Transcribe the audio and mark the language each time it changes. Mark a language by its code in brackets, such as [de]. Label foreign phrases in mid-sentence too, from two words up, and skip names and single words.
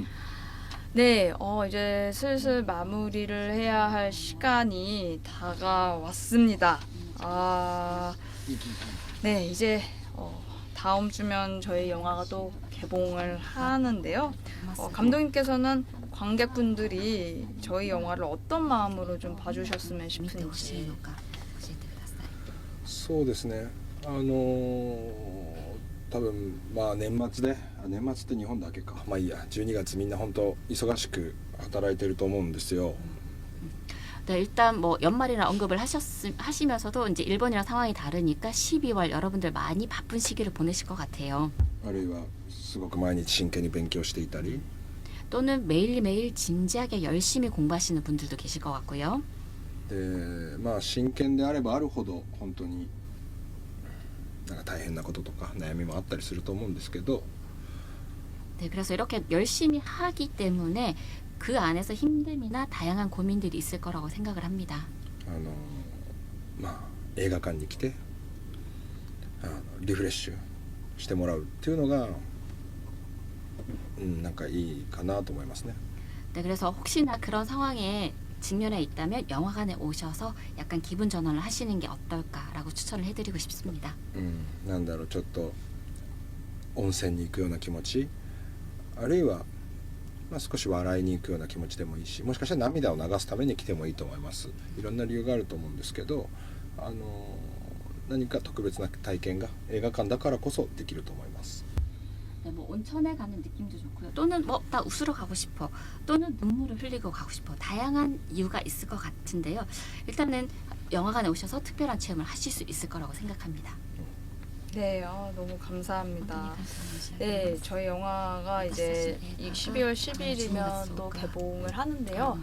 [ko] 네, 이제 슬슬 마무리를 해야 할 시간이 다가왔습니다. 네, 이제 다음 주면 저희 영화가 또 개봉을 하는데요. 감독님께서는 관객분들이 저희 영화를 어떤 마음으로 좀 봐주셨으면 싶은지. [ja] そうですね。多分年末って日本だけか。まあいいや。12月みんな本当忙しく働いてると思うんですよ。 [ko] 네, 일단 뭐 연말이라 언급을 하시면서도 이제 일본이랑 상황이 다르니까 12월 여러분들 많이 바쁜 시기를 보내실 것 같아요. [ja] あるいはすごく毎日真剣に勉強していたり。 [ko] 또는 매일매일 진지하게 열심히 공부하시는 분들도 계실 것 같고요. [ja] で真剣であればあるほど本当になんか大変なこととか悩みもあったりすると思うんですけど。 [ko] 네, 그래서 이렇게 열심히 하기 때문에 그 안에서 힘듦이나 다양한 고민들이 있을 거라고 생각을 합니다. [ja] 映画館に来てリフレッシュしてもらうっていうのがなんかいいかなと思いますね。 [ko] 네, 그래서 혹시나 그런 상황에 직면해 있다면 영화관에 오셔서 약간 기분 전환을 하시는 게 어떨까라고 추천을 해드리고 싶습니다. [ja] なんだろうちょっと温泉に行くような気持ちあるいは少し笑いに行くような気持ちでもいいしもしかしたら涙を流すために来てもいいと思います。いろんな理由があると思うんですけど何か特別な体験が映画館だからこそできると思います。 [ko] 네, 뭐 온천에 가는 느낌도 좋고요. 또는 뭐 나 웃으러 가고 싶어. 또는 눈물을 흘리고 가고 싶어. 다양한 이유가 있을 것 같은데요. 일단은 영화관에 오셔서 특별한 체험을 하실 수 있을 거라고 생각합니다. 네, 너무 감사합니다. 네, 저희 영화가 이제 12월 10일이면 또 개봉을 하는데요.